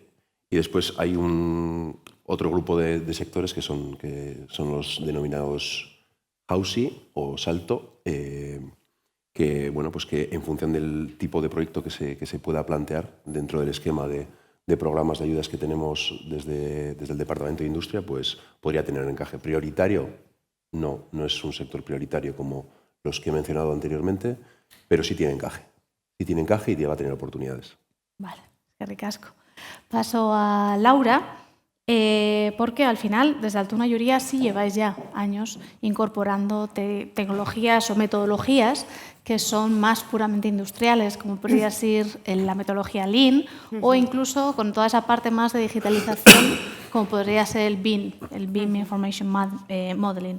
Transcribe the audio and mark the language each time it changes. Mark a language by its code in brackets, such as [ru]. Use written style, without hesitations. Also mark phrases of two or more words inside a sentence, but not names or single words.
[es] Y después hay otro grupo de sectores que son los denominados Housing o Salto, que, bueno, pues que en función del tipo de proyecto que se pueda plantear dentro del esquema de programas de ayudas que tenemos desde el Departamento de Industria, pues podría tener un encaje. Prioritario, no es un sector prioritario como los que he mencionado anteriormente, pero sí tiene encaje. Sí tiene encaje y va a tener oportunidades. Vale, [eu] eskerrik asko. [es] Paso a Laura, porque al final, desde Altuna Llúria, sí lleváis ya años incorporando tecnologías o metodologías que son más puramente industriales, como podría ser la metodología Lean, o incluso con toda esa parte más de digitalización, como podría ser el BIM, el BIM [en] Information Modeling.